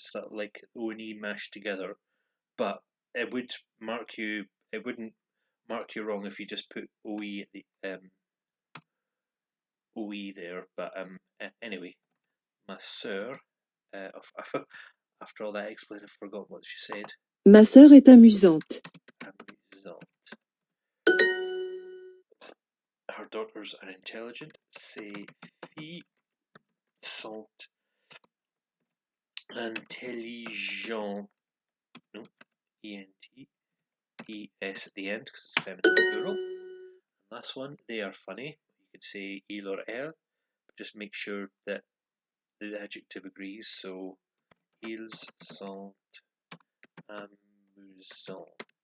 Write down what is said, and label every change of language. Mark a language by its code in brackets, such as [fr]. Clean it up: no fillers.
[en] It's sort of like O and E mashed together, but it wouldn't mark you wrong if you just put OE at the OE there. But anyway, [fr] ma sœur. [en] After all that explain, I forgot what she said. [fr] Ma sœur est amusante. Amusante. [en] Her daughters are intelligent. [fr] Ses filles sont intelligentes. [en] No, E-N-T. E-S at the end because it's feminine plural. And last one, they are funny. You could say il or elle. Just make sure that the adjective agrees. [fr] So, ils sont amusants.